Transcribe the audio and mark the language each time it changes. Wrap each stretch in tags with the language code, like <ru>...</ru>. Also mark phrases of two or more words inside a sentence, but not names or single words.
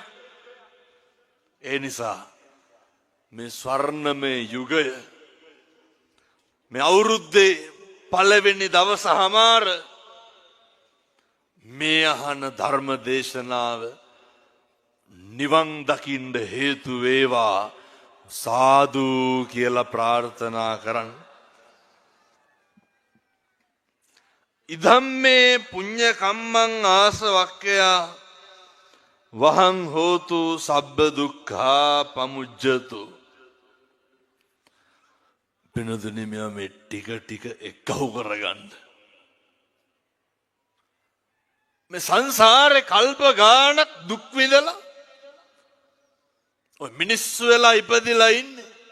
<si>ඒ නිසා මේ ස්වර්ණමය යුගය මේ අවුරුද්දේ පළවෙනි දවස හමාර මේ අහන ධර්ම දේශනාව නිවන් දකින්න හේතු වේවා සාදු කියලා ප්‍රාර්ථනා කරන්න.</si> <pi>ඉදම්මේ පුඤ්ඤ කම්මං ආසවක්ඛයා වහං හෝතු සබ්බ දුක්ඛා පමුජ්ජතු.</pi> <si>පිනදුනි මේ ටික එක්කහු කරගන්න. මේ සංසාරේ කල්ප ගාණක් දුක් විඳලා ඔය මිනිස්සු වෙලා ඉපදිලා ඉන්නේ.</si>